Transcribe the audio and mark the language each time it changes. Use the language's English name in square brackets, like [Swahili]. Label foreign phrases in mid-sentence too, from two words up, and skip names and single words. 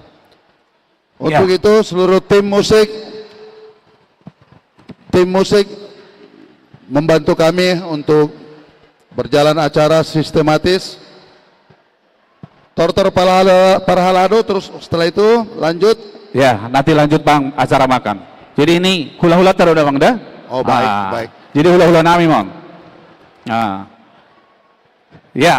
[Indonesian] Untuk itu seluruh tim musik membantu kami untuk berjalan acara sistematis. Tortor Parhalado, terus setelah itu lanjut. Ya, nanti lanjut bang acara makan. Jadi ini hula-hula taruh udah bang dah. Oh baik, baik. Jadi [Batak Toba] hula-hula nami [Indonesian] bang. Nah. Ya.